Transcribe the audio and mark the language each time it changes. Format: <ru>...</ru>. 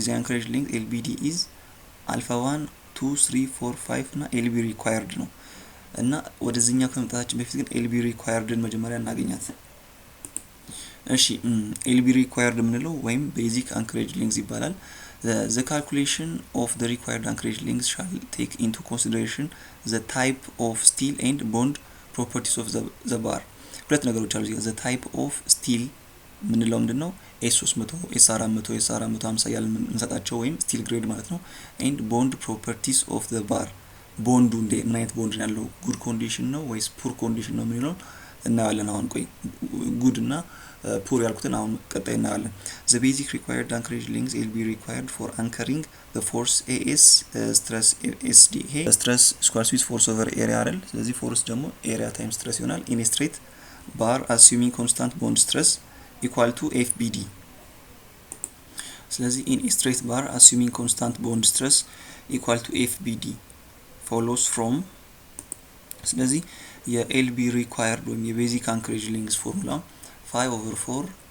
<am>ዲዛይን አንክሬጅ ሊንክ ኤልቢዲ ኢዝ አልፋ 1 2 3 4 5 እና ኤልቢ ሪኳየርድ ነው። እና ወደዚህኛው ከመምጣታችን በፊት ግን ኤልቢ ሪኳየርድን መጀመሪያ እናገኛት። እሺ ኤልቢ ሪኳየርድ ምንለው ወይም ቤዚክ አንክሬጅ ሊንክስ ይባላል።</am> <en>the calculation of the required anchorage links shall take into consideration the type of steel and bond properties of the bar።</en> <am>ሁለት ነገሮች አሉ።</am> <en>the type of steel</en> <am>ምንለው ምንድነው? S300 S400 S450 ያለ እንሰጣቸው ወይም steel grade ማለት ነው።</am> <en>and bond properties of the bar</en> <am>ቦንዱ ምን አይነት ቦንድ ያለው ጉድ ኮንዲሽን ነው ወይስ ፑር ኮንዲሽን ነው ምንለው እናያለን። አሁን ቆይ ጉድ እና ፑር ያልኩትን አሁን ቀጣይ እናያለን።</am> <en>the basic required anchorage links will be required for anchoring the force AS stress SD</en> <am>ይሄ</am> <en>stress square with force over area</en> <am>አይደል? ስለዚህ force ደግሞ area times stress ይሆናል</am> <en>in a straight bar assuming constant bond stress equal to FBD።</en> <am>ስለዚህ in a straight bar assuming constant bond stress equal to FBD follows from ስለዚህ የኤልቢ ሪኳየርድ ወይም የቤዚክ አንክሬጅ ሊንክስ ፎርሙላ 5/4</am>